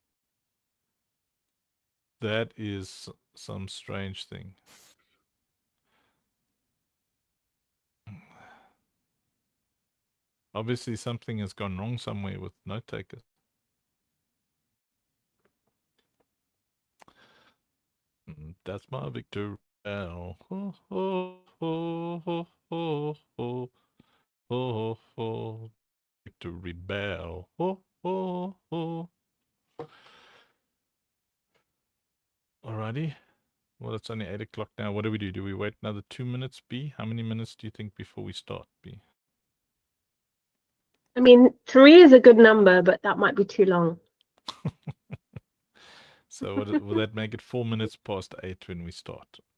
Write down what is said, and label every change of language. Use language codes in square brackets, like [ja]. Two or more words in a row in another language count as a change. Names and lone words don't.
[en] That is some strange thing. Obviously, something has gone wrong somewhere with note takers. That's my victory. Oh, ho, ho, ho, ho, ho, ho, ho, ho. Victory bell. Ho, ho, ho. Alrighty. Well, it's only 8 o'clock now. What do we do? Do we wait another 2 minutes, B? How many minutes do you think before we start, B? I mean, 3 is a good number, but that might be too long. So will that make it 4 minutes past 8 when we start?